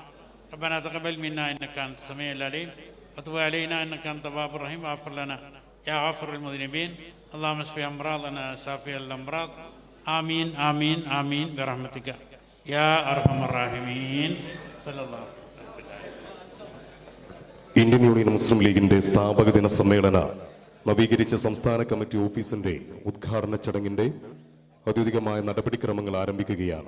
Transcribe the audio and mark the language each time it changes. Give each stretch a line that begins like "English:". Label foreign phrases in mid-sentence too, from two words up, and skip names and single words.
Arabic: ربنا تقبل منا إنك أنت السميع العليم وتب علينا إنك أنت التواب الرحيم واغفر لنا يا غافر المذنبين. اللهم اشف أمراضنا شافي الأمراض. آمين آمين آمين برحمتك يا أرحم الراحمين. صلى الله عليه وسلم.
Malayalam: ഇന്ത്യൻ യൂണിയൻ മുസ്ലിം ലീഗിന്റെ സ്ഥാപക ദിന സമ്മേളന നവീകരിച്ച സംസ്ഥാന കമ്മിറ്റി ഓഫീസിന്റെ ഉദ്ഘാടന ചടങ്ങിന്റെ ഔദ്യോഗികമായ നടപടിക്രമങ്ങൾ ആരംഭിക്കുകയാണ്.